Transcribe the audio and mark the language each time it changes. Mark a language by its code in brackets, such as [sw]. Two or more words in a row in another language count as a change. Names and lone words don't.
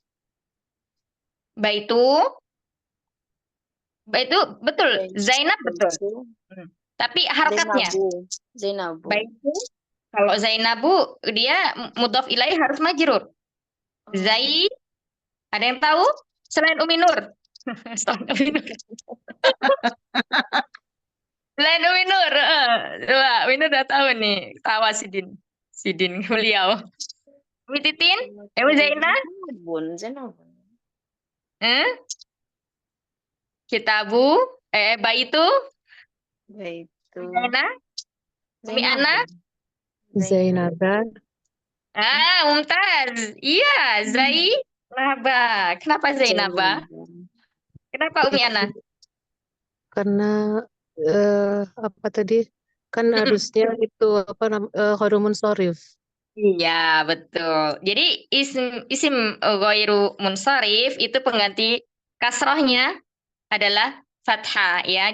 [id] Baitu, Baitu betul. Zainab betul. Tapi harokatnya. Zainabu. Baitu, kalau Zainabu, dia [ar] مضاف إليه [id] harus majrur. Zai, ada yang tahu? Selain Umi Nur. Selain Umi Nur. Selain Umi Nur. Coba, Umi Nur udah tahu nih. Tawa Sidin. Sidin, beliau. Umi Titin? Umi Zainah? Zainabun. Kitabu? Baitu? Baitu Zainah? Umi Ana? Zainaba. Mumtaz. Iya, Zainaba. Kenapa Zainaba? Kenapa Umi Ana? Karena apa tadi? Kan harusnya itu [ar] غير منصرف. [id] Iya, betul. Jadi [ar] اسم غير منصرف [id] itu pengganti kasrohnya adalah fathah ya.